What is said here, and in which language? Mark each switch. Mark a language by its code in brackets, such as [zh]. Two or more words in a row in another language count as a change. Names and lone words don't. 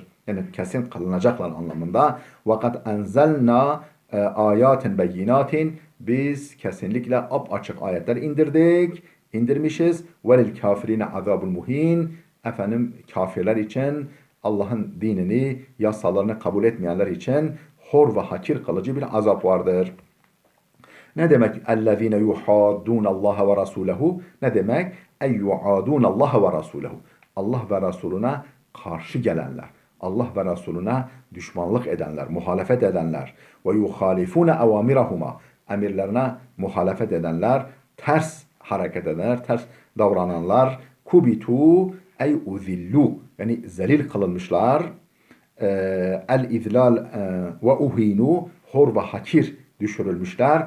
[tr] Yani kesin kılınacaklar anlamında. [ar] وقد أنزلنا آيات بينات [tr] biz kesinlikle apaçık ayetler indirmişiz. [ar] وللكافرين عذاب مهين [tr] efendim kafirler için Allah'ın dinini, yasalarını kabul etmeyenler için hor ve hakir kılıcı bir azap vardır. Ne demek? [ar] اَلَّذ۪ينَ يُحَادُّونَ اللّٰهَ وَرَسُولَهُ [tr] Ne demek? [ar] اَيْ يُعَادُونَ اللّٰهَ وَرَسُولَهُ [tr] Allah ve Resulüne karşı gelenler. Allah ve Resulüne düşmanlık edenler, muhalefet edenler ve [ar] يخالفون أوامرهما, [tr] emirlerine muhalefet edenler, ters hareket edenler, ters davrananlar, [ar] كبتوا أي أذلوا, [tr] yani zelil kılınmışlar, [ar] الإذلال وأهينوا, [tr] hor ve hakir düşürülmüşler.